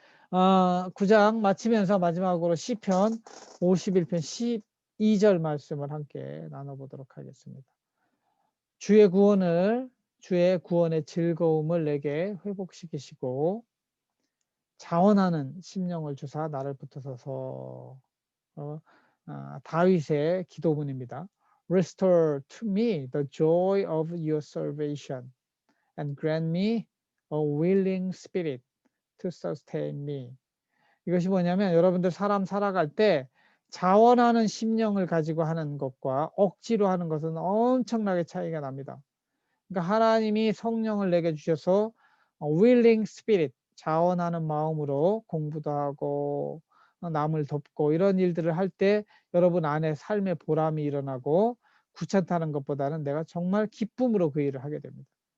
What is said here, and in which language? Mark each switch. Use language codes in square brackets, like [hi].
[ko] 9장 마치면서 마지막으로 시편 51편 12절 말씀을 함께 나눠보도록 하겠습니다. 주의 구원의 즐거움을 내게 회복시키시고 자원하는 심령을 주사 나를 붙어서서 다윗의 기도문입니다. [en] Restore to me the joy of your salvation and grant me a willing spirit to sustain me. [ko] 이것이 뭐냐면 여러분들 사람 살아갈 때 자원하는 심령을 가지고 하는 것과 억지로 하는 것은 엄청나게 차이가 납니다. 그러니까 하나님이 성령을 내게 주셔서 [en] willing spirit, [ko] 자원하는 마음으로 공부도 하고 남을 돕고 이런 일들을 할 때 여러분 안에 삶의 보람이 일어나고 귀찮다는 것보다는 내가 정말 기쁨으로 그 일을 하게 됩니다.